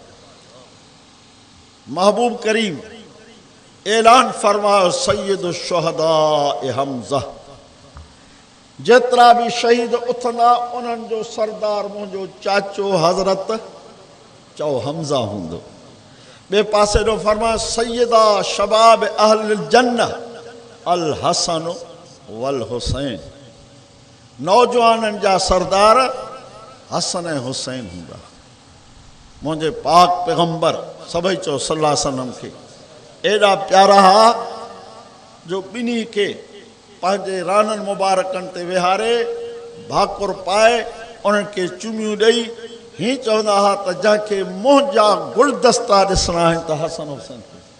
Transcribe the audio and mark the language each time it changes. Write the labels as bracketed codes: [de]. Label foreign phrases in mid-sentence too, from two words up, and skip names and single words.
[sd] महबूब करीम ऐलान फरमायो [ar] سيد شهداء [sd] हमज़ा जेतिरा बि शहीद उथंदा उन्हनि जो सरदार मुंहिंजो चाचो हज़रत चओ हमज़ा हूंदो ॿिए पासे ॾो फरमायो [ar] سيدا شباب أهل الجنة الحسن والحسين, [sd] नौजवाननि जा सरदार हसन ऐं हुसैन हूंदा। मुंहिंजे पाक पैगंबर सभई चओ [ar] صلى الله عليه وسلم [sd] खे एॾा प्यारा हा जो ॿिन्ही खे पंहिंजे राननि मुबारकनि ते विहारे भाकुर पाए उन्हनि खे चुमियूं ॾेई हीअं चवंदा हुआ त जंहिंखे मुंहिंजा गुलदस्ता ॾिसणा आहिनि त हसन हुसैन खे।